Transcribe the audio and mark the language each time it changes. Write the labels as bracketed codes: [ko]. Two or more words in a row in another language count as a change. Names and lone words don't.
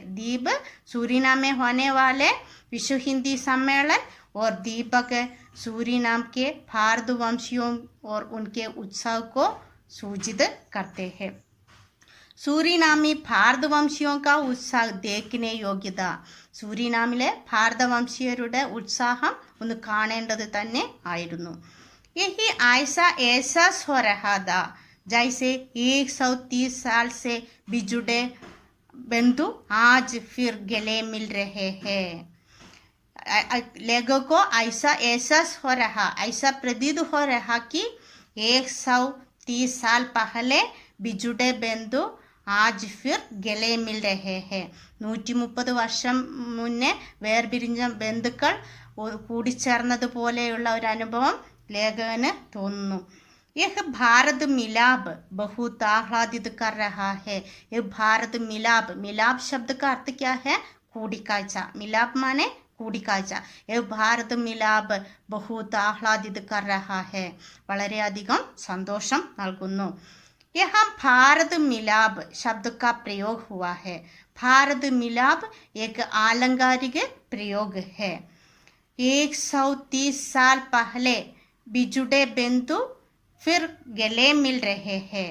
[hi] दीप सूरीनाम में होने वाले विश्व हिंदी सम्मेलन और दीपक सूरीनाम के भारतवंशियों और उनके उत्साह को सूचित करते हैं. सूरीनामी भारतवंशियों का उत्साह देखने योग्यത. [ml] സൂരിനാമിലെ ഭാരതവംശീയരുടെ ഉത്സാഹം ഒന്ന് കാണേണ്ടത് തന്നെ ആയിരുന്നു. [hi] यही ऐसा एहसास हो रहा था जैसे 130 साल से बिछुड़े बंधु आज फिर गले मिल रहे हैं. लोगों को ऐसा एहसास हो रहा, ऐसा प्रतीत हो रहा कि 130 साल पहले बिछुड़े बंधु आज फिर गले मिल रहे हैं. [ml] 130 വർഷം മുന്നേ വേർപിരിഞ്ഞ ബന്ധുക്കൾ കൂടിച്ചേർന്നതുപോലെയുള്ള ഒരു അനുഭവം ലേഖകന് തോന്നുന്നു. [hi] यह भारत मिलाप बहुत आह्लादित कर रहा है. यह भारत मिलाप, मिलाप शब्द का अर्थ क्या है? [ml] കൂടിക്കാഴ്ച. [hi] मिलाप माने [ml] കൂടിക്കാഴ്ച. [hi] यह भारत मिलाप बहुत आह्लादित कर रहा है. [ml] വളരെയധികം സന്തോഷം നൽകുന്നു. [hi] यहाँ भारत मिलाप शब्द का प्रयोग हुआ है. भारत मिलाप एक आलंकारिक प्रयोग है. 130 साल पहले बिछुड़े बंधु फिर गले मिल रहे हैं.